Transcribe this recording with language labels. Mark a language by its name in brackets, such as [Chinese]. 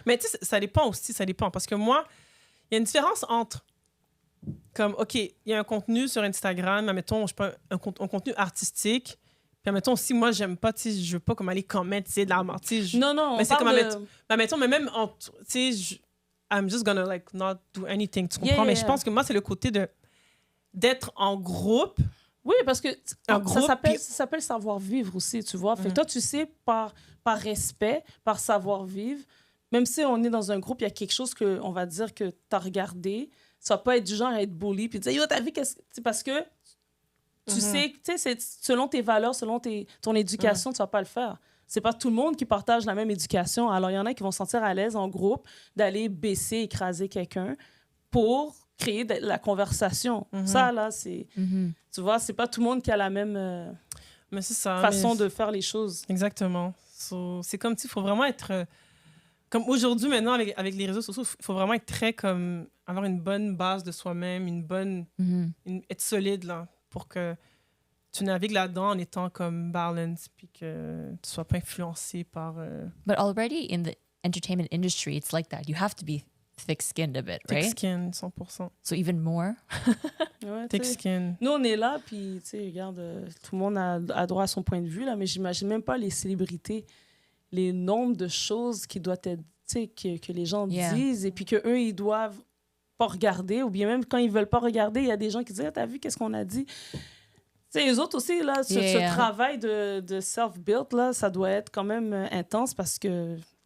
[French] Mais tu sais, ça dépend aussi. Ça dépend parce que moi, il y a une différence entre comme ok, il y a un contenu sur Instagram, admettons, je sais pas, un contenu artistique. Puis admettons aussi, moi j'aime pas, tu sais, je veux pas comme aller commenter, tu sais, de la mort. Non. Mais c'est comme admettons, mais même tu sais. [English] I'm just gonna like not do anything, [French] tu comprends? Mais je pense que moi, c'est le côté d'être en groupe. Oui, parce que groupe, ça s'appelle savoir-vivre aussi, tu vois. Fait que toi, tu sais, par respect, par savoir-vivre, même si on est dans un groupe, il y a quelque chose qu'on va dire que tu as regardé, ça va pas être du genre à être bully, puis dire, yo, t'as vu qu'est-ce que... C'est parce que tu sais, tu sais, selon tes valeurs, selon ton éducation, tu vas pas le faire. C'est pas tout le monde qui partage la même éducation. Alors, il y en a qui vont se sentir à l'aise en groupe d'aller baisser, écraser quelqu'un pour créer de la conversation. Ça, là, c'est... Tu vois, c'est pas tout le monde qui a la même mais c'est ça, façon de faire les choses. Exactement. C'est comme, il faut vraiment être... comme aujourd'hui, maintenant, avec les réseaux sociaux, il faut vraiment être très comme... avoir une bonne base de soi-même, être solide, là, pour que tu navigues là-dedans en étant comme balance, puis que tu sois pas influencé par... [English] But already in the entertainment industry, it's like that. You have to be thick-skinned a bit, right? Thick-skinned, 100%. So even more? [French] Ouais, [English] Thick-skinned. [French] Nous, on est là, puis, tu sais, regarde, tout le monde a droit à son point de vue, là, mais j'imagine même pas les célébrités, les nombres de choses qui doivent être, tu sais, que les gens disent, et puis qu'eux, ils doivent pas regarder, ou bien même quand ils veulent pas regarder, il y a des gens qui disent « Ah, t'as vu, qu'est-ce qu'on a dit? » Tu sais, les autres aussi, là, ce travail de self-build, là, ça doit être quand même intense parce que